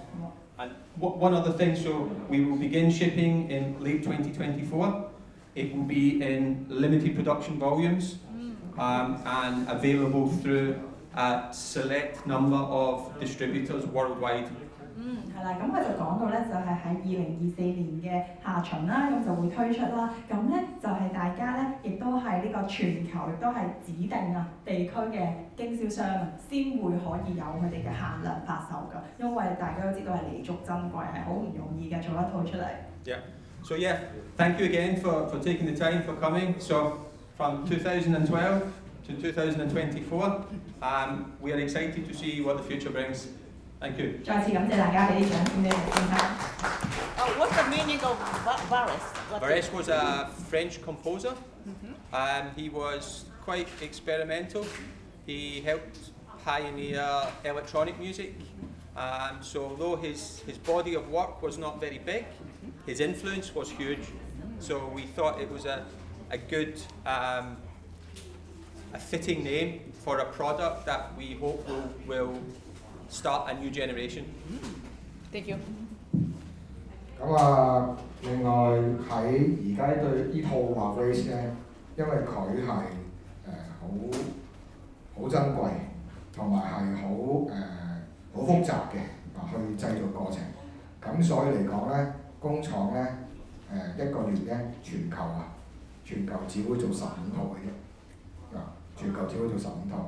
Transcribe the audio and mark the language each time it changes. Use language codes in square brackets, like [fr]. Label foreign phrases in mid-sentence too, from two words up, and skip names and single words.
[en] And one other thing, so we will begin shipping in late 2024. It will be in limited production volumes and available through a select number of distributors worldwide. [yue] 係啦，咁佢就講到咧，就係喺2024年嘅下旬啦，咁就會推出啦。咁咧就係大家咧，亦都係呢個全球，亦都係指定地區嘅經銷商先會可以有佢哋嘅限量發售㗎。因為大家都知道係彌足珍貴，係好唔容易嘅做一套出嚟。 [en] Yeah. So yeah, thank you again for taking the time for coming. So from 2012 to 2024, we are excited to see what the future brings. Thank you. [yue] 再次感謝大家俾啲掌聲俾我先生。 [en] What's the meaning of Varese? Varese was a French composer. He was quite experimental. He helped pioneer electronic music. So although his body of work was not very big, his influence was huge. So we thought it was a good, a fitting name for a product that we hope will start a new generation. Thank you. [yue] 咁啊，另外喺而家對呢套 Varese 咧，因為佢係好珍貴，同埋係好複雜嘅去製造過程。咁所以嚟講咧，工廠咧一個月咧全球只會做15套嘅啫，全球只會做15套。